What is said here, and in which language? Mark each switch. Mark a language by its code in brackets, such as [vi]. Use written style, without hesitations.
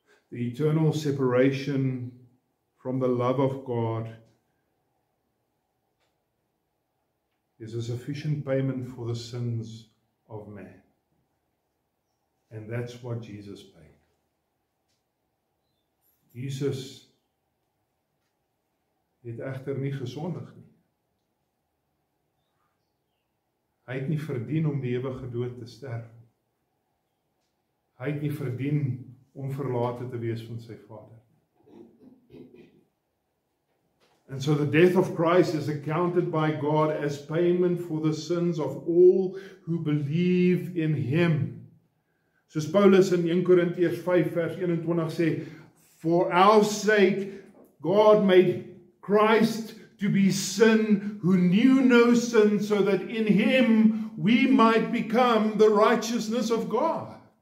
[en] The eternal separation from the love of God is a sufficient payment for the sins of man. And that's what Jesus paid. [af] Jesus het egter nie gesondig nie. Hy het nie verdien om die ewige dood te sterf. Hy het nie verdien om verlate te wees van sy Vader. [en] And so the death of Christ is accounted by God as payment for the sins of all who believe in him. [af] Soos Paulus in 1 Korintiërs 5 vers 21 sê, [en] for our sake God made Christ to be sin who knew no sin, so that in him we might become the righteousness of God.